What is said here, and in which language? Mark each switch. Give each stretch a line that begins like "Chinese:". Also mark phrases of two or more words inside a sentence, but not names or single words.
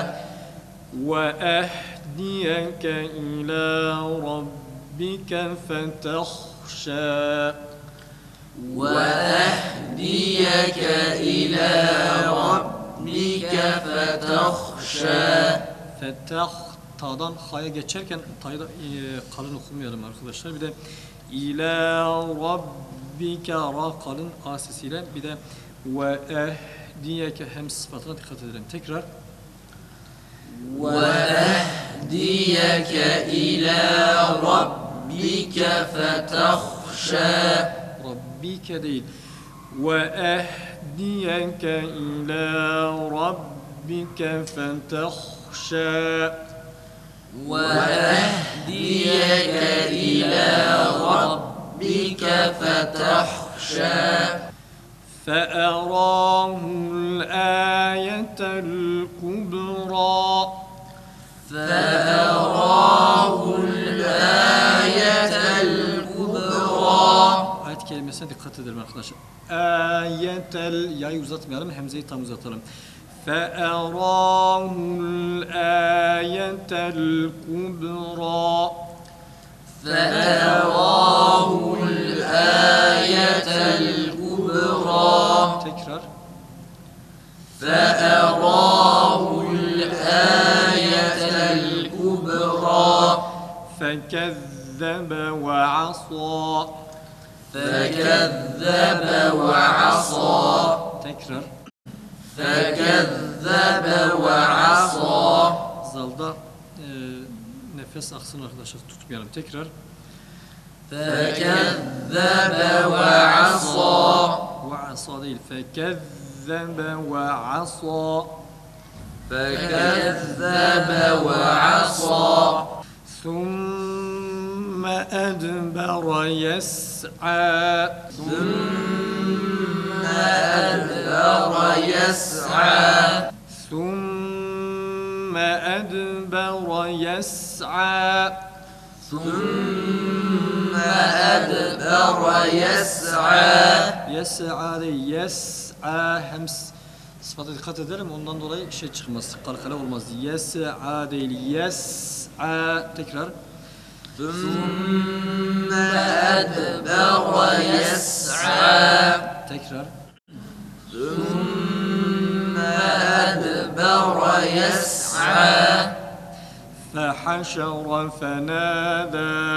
Arabic: وأهديك إلى ربك فتخشى وأهديك إلى ربك فتخشى
Turkish: Ta'dan ha'ya geçerken ta'yı kalın okumayalım arkadaşlar. Bir de
Arabic: إلى ربك
Turkish: ra kalın a sesiyle, bir de
Arabic: وأهديك
Turkish: hem sıfatına dikkat edelim. Tekrar.
Arabic: وأهديك إلى ربك فتخشى
Turkish: Rabbike değil.
Arabic: وأهديك إلى ربك فتخشى. وأهديك إلى ربك فتخشى فأراه الآية الكبرى فأراه الآية الكبرى
Turkish: Ayet kelimesine dikkat edelim arkadaşlar. Ayetel yayı uzatmayalım, hemzeyi tam uzatalım.
Arabic: فَأَرَاهُ الْآيَةَ الْكُبْرَى فأراه الآية الكبرى
Turkish: Tekrar.
Arabic: فأراه الآية الكبرى فَكَذَّبَ وَعَصَى فكذب وعصى
Turkish: Tekrar.
Arabic: فكذب وعصى
Turkish: Zalda nefes aksın arkadaşlar, tutmayalım. Tekrar.
Arabic: فكذب وعصى وَعَصَى değil. فَكَذَّبَ وَعَصَى فكذب وعصى ثم أدبر يسعى ثم أدبر يسعى ثم أدبر يسعى ثم أدبر يسعى
Turkish: يسعى değil, yes'a hem sıfata dikkat edelim, ondan dolayı şey çıkmaz, kalkala olmaz. Yes'a değil, yes'a. Tekrar.
Arabic: ثم أدبر يسعى
Turkish: Tekrar.
Arabic: ثم أدبر يسعى فحشر فنادى